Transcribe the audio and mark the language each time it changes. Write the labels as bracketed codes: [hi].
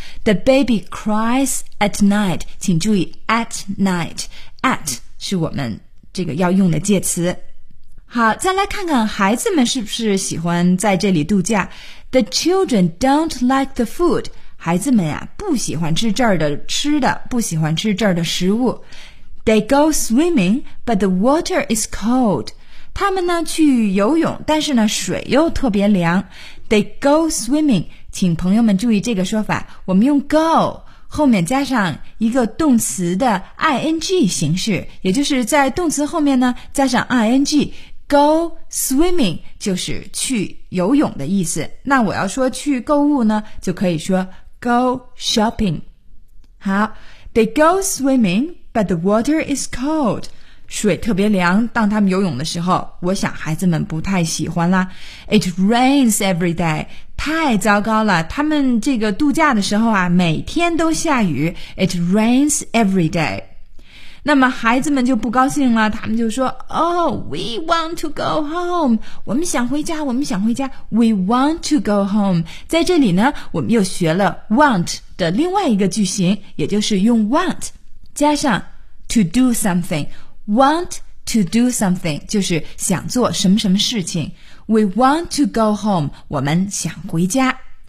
[en] The baby cries at night, [zh] 请注意 [en] at night, at [zh] 是我们这个要用的介词。好再来看看孩子们是不是喜欢在这里度假。 [en] The children don't like the food. [zh] 孩子们呀不喜欢吃这儿的吃的不喜欢吃这儿的食物。 [en] They go swimming, but the water is cold. [zh] 他们呢去游泳但是呢水又特别凉。 [en] They go swimming, [zh] 请朋友们注意这个说法我们用 go, 后面加上一个动词的 ing 形式也就是在动词后面呢加上 ing, [en] Go swimming [zh] 就是去游泳的意思。那我要说去购物呢，就可以说 [en] go shopping。好 ，They go swimming, but the water is cold. [zh] 水特别凉。当他们游泳的时候，我想孩子们不太喜欢啦。 [en] It rains every day. [zh] 太糟糕了，他们这个度假的时候啊，每天都下雨。 [en] It rains every day. [zh] 那么孩子们就不高兴了他们就说 [en] Oh, we want to go home [zh] 我们想回家我们想回家 [en] We want to go home [zh] 在这里呢我们又学了 want 的另外一个句型也就是用 want 加上 to do something [en] want to do something [zh] 就是想做什么什么事情 [en] We want to go home [zh] 我们想回家